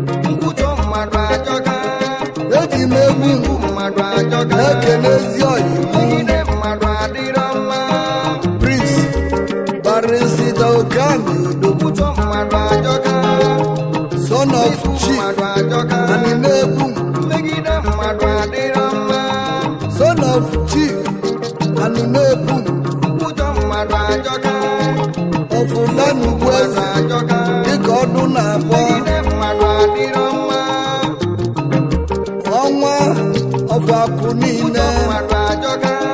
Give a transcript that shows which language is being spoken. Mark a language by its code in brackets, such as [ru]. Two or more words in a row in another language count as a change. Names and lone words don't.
[ig] Nkwutọ mmadụ ajọka. Eji m egwu Mmegbu mmadụ ajọka. na-ekele ezi ọyị m. Megide mmadụ adịrọ mma. Prince Barrister Okani Odogwu. Nkwutọ mmadụ ajọka. [en] Son of [ig] Mmegbu Chief mmadụ ajọka. Ani na-egbu m. Megide mmadụ adịrọ mma. [en] Son of [ig] Chief Ani na-egbu m. Nkwutọ mmadụ ajọka. Ọfụ Danugwu Eze Ajọka. dịka ọdụ na-akpọ. Megide mmadụ adịrọ mma. Ọnwa ọfụ akụ niile. Nkwutọ mmadụ ajọka.